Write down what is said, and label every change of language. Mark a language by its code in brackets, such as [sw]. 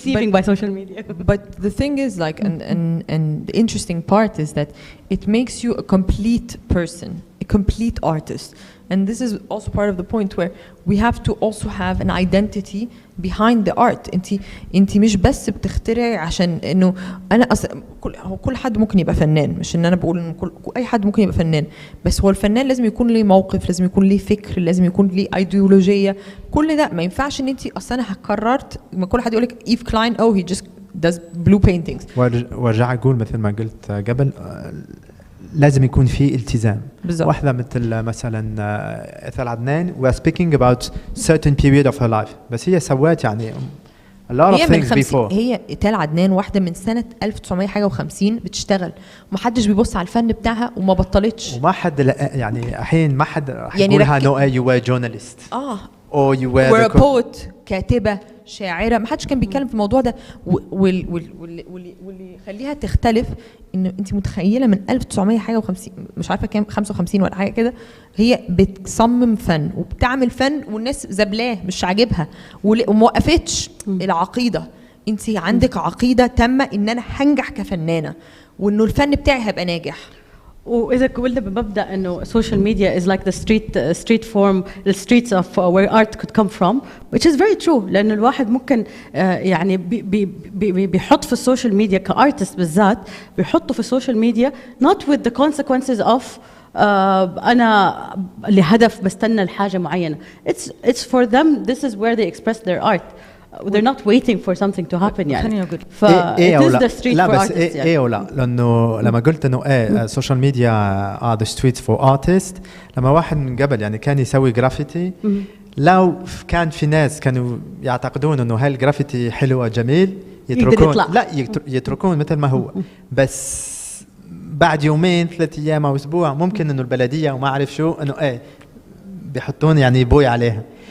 [en] deceiving by social media. But the thing is, like, and the interesting part is that it makes you a complete person, a complete artist. And this is also part of the point where we have to also have an identity behind the art. [ar] انتي مش بس بتخترعي عشان انه انا كل حد ممكن يبقى فنان، مش ان انا بقول ان اي حد ممكن يبقى فنان، بس هو الفنان لازم يكون ليه موقف، لازم يكون ليه فكر، لازم يكون ليه ايديولوجيه. كل ده ما ينفعش ان انتي اصلا انا قررت ما كل حد يقول لك ايف كلاين [en] he just does blue paintings. [ar] وارجع اقول مثل ما قلت قبل لازم يكون في التزام. بالضبط. واحدة مثلا [en] إثال عدنان we are speaking about certain period of her life [ar] بس هي سوت يعني [en] a lot of things before. [ar] هي إثال عدنان واحدة من سنة 1950 بتشتغل ومحدش بيبص على الفن بتاعها وما بطلتش. وما حد يعني الحين ما حد راح يقولها [en] no you were a journalist. or you were a poet [ar] كاتبة شاعرة، ما حدش كان بيتكلم في الموضوع ده. واللي يخليها تختلف إنه أنت متخيلة من 1950 مش عارفة كام 55 ولا حاجة كده هي بتصمم فن وبتعمل فن والناس زبلاه مش عاجبها وموقفتش العقيدة. أنت عندك عقيدة تامة إن أنا هنجح كفنانة وإنه الفن بتاعي هيبقى ناجح. وإذا قلنا بمبدأ إنه [en] social media is like the street form, the streets of where art could come from, which is very true. [ar] لأن الواحد ممكن يعني بيحط في السوشيال ميديا كارتست بالذات بيحطه في السوشيال ميديا [en] not with the consequences of [ar] أنا لهدف بستنى الحاجة معينة. [en] It's for them. This is where they express their art. They're not waiting for something to happen يعني. ف it is the street for artists. [ar] إيه ولا لأنه لما قلت إنه [en] social media are the streets for artists. [ar] لما واحد من قبل يعني كان يسوي جرافيتي لو كان في ناس كانوا يعتقدون إنه هالجرافيتي حلوة جميل يتركون لا يتركون مثل ما هو بس بعد يومين 3 أيام أو أسبوع ممكن إنه البلدية وما أعرف شو إنه بيحطون يعني بوي عليها.